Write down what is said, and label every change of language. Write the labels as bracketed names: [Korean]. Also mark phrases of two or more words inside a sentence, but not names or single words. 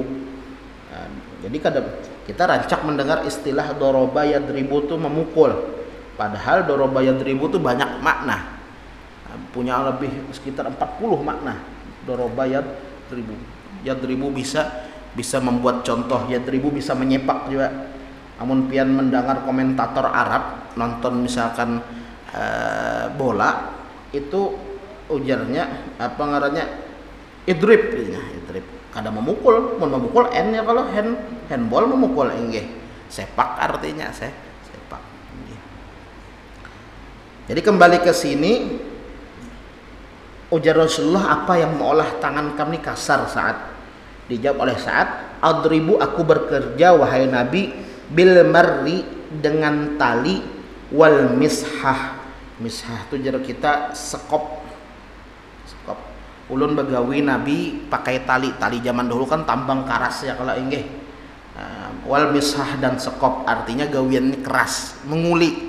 [Indonesian] Nah, jadi kadang kita rancak mendengar istilah [Arabic] ضرب يضرب [Indonesian] itu memukul, padahal [Arabic] ضرب يضرب [Indonesian] itu banyak makna. Nah, punya lebih sekitar 40 makna [Arabic] ضرب يضرب. [Indonesian] Yadribu bisa membuat contoh, yadribu bisa menyepak juga. Namun pian mendengar komentator Arab nonton misalkan bola, itu ujarnya apa ngarannya [Arabic] اضرب اضرب. [Banjar] Kada memukul, mau memukul n ya, kalau handball memukul inggih. [Indonesian] Sepak artinya sepak. Inggih. Jadi kembali ke sini, ujar Rasulullah, apa yang mengolah tangan kami kasar Sa'ad? Dijawab oleh Sa'ad, adribu, aku bekerja wahai Nabi, [Arabic] بالمر, [Indonesian] dengan tali, [Arabic] والمسحاة. [Banjar] Mishah itu jar kita sekop. Ulun begawi Nabi pakai tali zaman dulu kan tambang karas ya kalau inggih. [Arabic] والمسحاة [Indonesian] dan sekop artinya gawiannya keras, menguli.